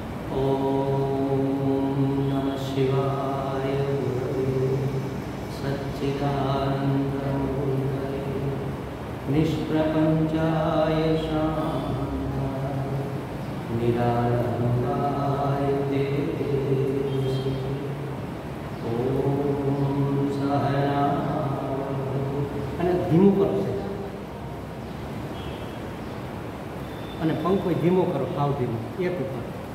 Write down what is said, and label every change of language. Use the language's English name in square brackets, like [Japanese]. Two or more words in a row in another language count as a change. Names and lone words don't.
[Sanskrit] ओम नमः शिवाय सच्चिदानंदमूर्तये निष्प्रपंचाय शांताय निरालंबाय ते ओम सहना [Gujarati] અને ધીમું કરો અને પંખો ધીમો કરો, ભાવ ધીમો એક ઉપર.